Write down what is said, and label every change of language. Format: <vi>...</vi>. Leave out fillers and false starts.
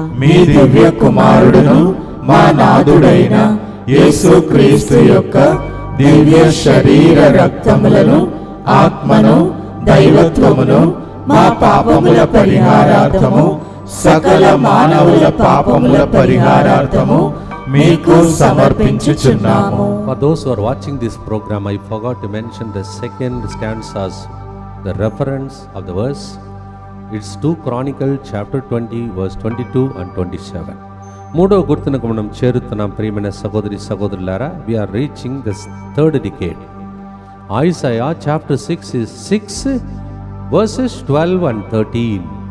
<te>మీ దివ్య కుమారుడును మా నాథుడైన యేసుక్రీస్తు యొక్క దివ్య శరీర రక్తములను ఆత్మను దైవత్వమును మా పాపముల పరిహారార్థము సకల మానవుల పాపముల పరిహారార్థము మీకు సమర్పించుచున్నాము.</te> <en>For those who are watching this program, I forgot to mention the second stanzas, the reference of the verse. It's 2 Chronicles chapter 20 verse 22 and 27.</en> <te>మూడో గుర్తునకు మనం చేరుతున్నాం ప్రియమైన సహోదరి సహోదరులారా.</te> <en>We are reaching the third decade. Isaiah chapter 6 is 6 verses 12 and 13.</en>